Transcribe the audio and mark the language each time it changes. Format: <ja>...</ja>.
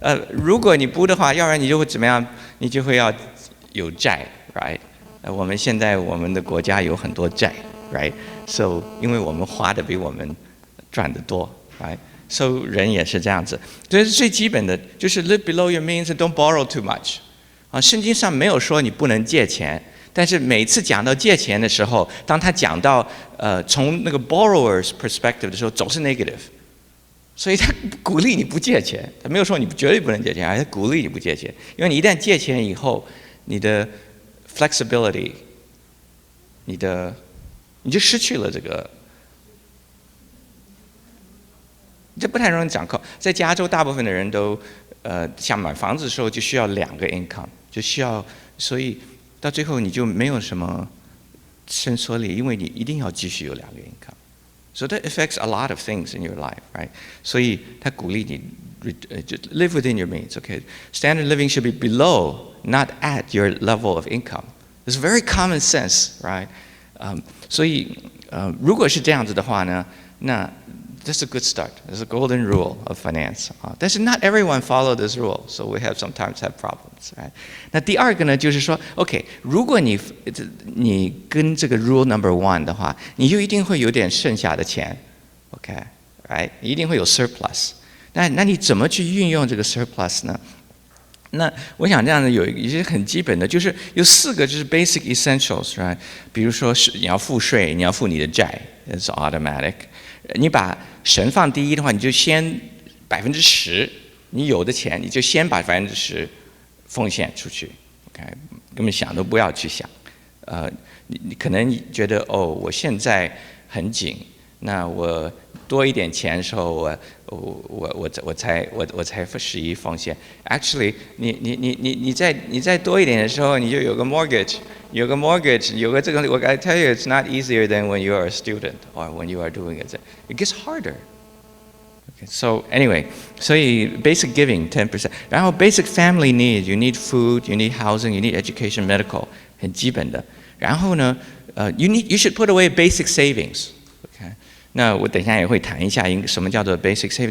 <zh>如果你不的话，要不然你就会怎么样？你就会要有债 ，right？我们现在我们的国家有很多债 ，right？ So 因为我们花的比我们赚的多 ，right？</zh> <en>So</en> <zh>人也是这样子，这是最基本的，就是</zh> <en>live below your means and don't borrow too much。</en> <zh>圣经上没有说你不能借钱，但是每次讲到借钱的时候，当他讲到从那个 borrower's perspective 的时候，总是 negative。所以他鼓励你不借钱，他没有说你绝对不能借钱，而是鼓励你不借钱，因为你一旦借钱以后，你的 flexibility， 你就失去了这个这不太容易掌控。在加州，大部分的人都想买房子的时候就需要2个 income， 就需要，所以到最后你就没有什么伸缩力，因为你一定要继续有2个 income。</zh> <en>So that affects a lot of things in your life, right?</en> <zh>所以他鼓励你就</zh> <en>live within your means, okay? Standard living should be below, not at your level of income. It's very common sense, right?</en> <zh>所以如果是这样子的话呢，那</zh> <en>that's a good start. It's a golden rule of finance. 但是 not everyone follow this rule, so we have sometimes have problems, right?</en> <zh>那第二个呢，就是说 ，OK， 如果你跟这个 rule number 1的话，你就一定会有点剩下的钱 ，OK，right？你一定会有 surplus。那你怎么去运用这个 surplus 呢？那我想这样的有一些很基本的，就是有4个就是 basic essentials，right？比如说是你要付税，你要付你的债 ，</zh> <en>it's automatic。</en> <zh>你把神放第一的话，你就先10%，你有的钱你就先把10%奉献出去 ，OK， 根本想都不要去想。你可能觉得哦，我现在很紧，那我多一点钱的时候，我才11奉献。 Actually， 你再多一点的时候，你就有个 mortgage， 有个这个。</zh> <en>我 I tell you, it's not easier than when you are a student or when you are doing it. It gets harder. Okay, so anyway, 所以 basic giving 10%， 然后 basic family needs, you need food, you need housing, you need education, medical，</en> <zh>很基本的。</zh> <en>然后呢，you should put away basic savings.</en> <zh>Okay， 那我等一下也会谈一下什么叫做 basic saving。</zh>